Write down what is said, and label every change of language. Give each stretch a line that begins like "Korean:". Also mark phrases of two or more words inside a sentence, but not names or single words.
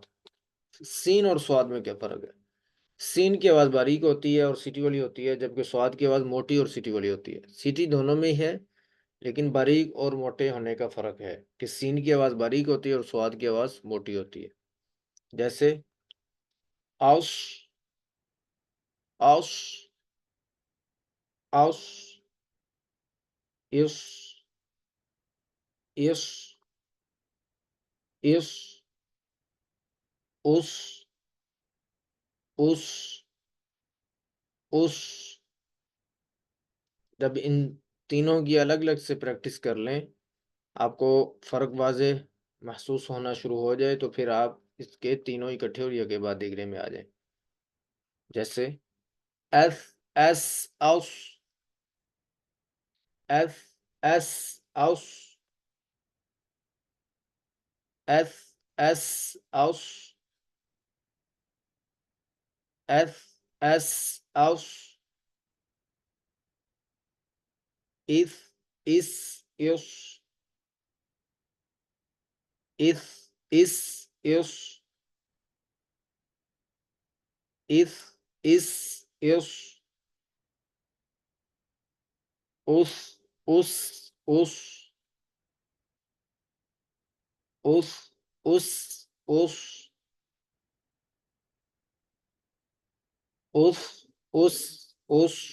Urdu: سین اور صاد میں کیا فرق ہے؟ سین کی آواز باریک ہوتی ہے اور سیٹی والی ہوتی ہے، جبکہ صاد کی آواز موٹی اور سیٹی والی ہوتی ہے. سیٹی دونوں میں ہی ہے، لیکن باریک اور موٹے ہونے کا فرق ہے کہ سین کی آواز باریک ہوتی ہے اور صاد کی آواز موٹی ہوتی ہے. جیسے اوس، اوس، اوس، یس، اس اس اس اس اس جب ان تینوں کی الگ الگ سے پریکٹس کر لیں، آپ کو فرق واضح محسوس ہونا شروع ہو جائے، تو پھر آپ اس کے تینوں اکٹھے اور یکے بعد دیگرے میں آ جائیں. جیسے ایس ایس اوس، ایس ایس اوس، ایس ایس اوس، ایس ایس اوس، اس اس اس، اس اس اس، اس اس اس، اس اس اس، اس اس اس، اس اس اس.